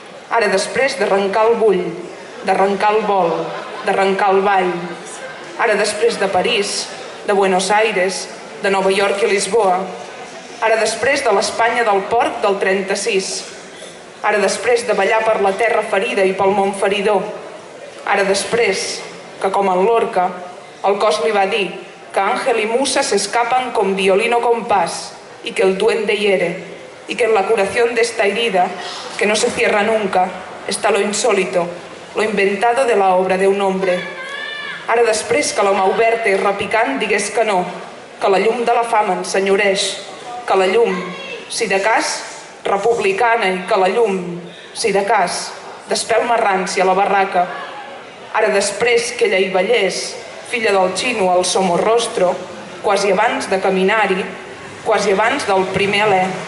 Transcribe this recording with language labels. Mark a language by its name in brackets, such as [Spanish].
[Catalan] Ara després d'arrencar el bull, d'arrencar el vol, d'arrencar el ball. Ara després de París, de Buenos Aires, de Nova York i Lisboa. Ara després de l'Espanya del porc del 36. Ara després de ballar per la terra ferida i pel món feridor. Ara després que, com en Lorca, el cos li va dir que [Spanish] Ángel y Musa se escapan con violín o compás y que el duende hiere y que en la curación de esta herida, que no se cierra nunca, está lo insólito, lo inventado de la obra de un hombre. [Catalan] Ara després que l'home oberta i repicant digués que no, que la llum de la fama ensenyoreix, que la llum, si de cas, republicana i que la llum, si de cas, d'espelma rància a la barraca. Ara després que ella hi ballés, filla del xino al Somorrostro, quasi abans de caminar-hi, quasi abans del primer alè.